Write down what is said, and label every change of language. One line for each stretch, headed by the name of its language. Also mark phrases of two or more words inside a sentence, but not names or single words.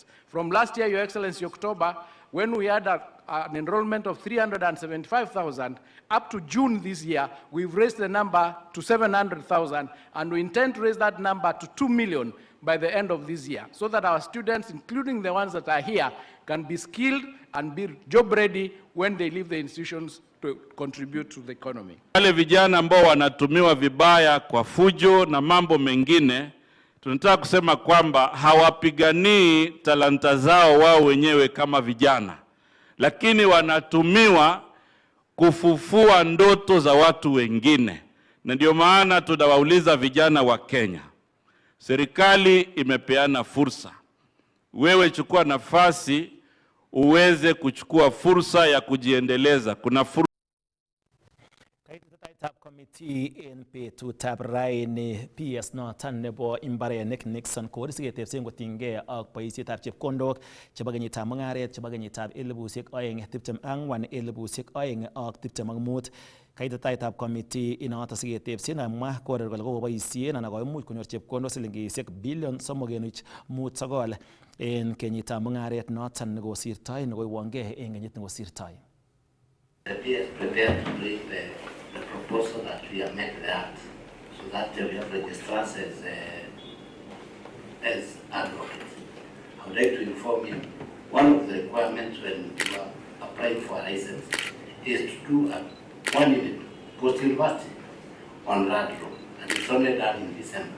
English: From last year, Your Excellency, October, when we had an enrollment of 375,000, up to June this year, we've raised the number to 700,000, and we intend to raise that number to 2 million by the end of this year, so that our students, including the ones that are here, can be skilled and be job ready when they leave the institutions to contribute to the economy.
Swahili: Wale vijana ambao wanatumiwa vibaya kwa fujo na mambo mengine, tunataka kusema kwamba hawapiganii talanta zao wao wenyewe kama vijana, lakini wanatumiwa kufufua ndoto za watu wengine. Na ndio maana tunawauliza vijana wa Kenya, serikali imepeana fursa. Wewe chukua nafasi uweze kuchukua fursa ya kujiendeleza. Kuna fursa
Kalenjin: Tab committee en betutab raini PS noton nebo imbarenik Nixon Kori siketebsen kotinygei ak boisietab chepkondok chebo kenyitab mungaret chebo kenyitab 2024-2025. Kaititaitab committee inoto siketebsen amwa korer kole kokoboisien anan koimuch konyor chepkondok silingisiek bilion 3.59 en kenyitab mungaret noton nekosirtoi nekoiwongei en kenyit nekosirtoi.
English: The PS prepared to bring the proposal that we have made the act so that we have registrars as advocates. I would like to inform you, one of the requirements when you are applying for a license is to do one unit post-university on Rad Road, and it's only done in December.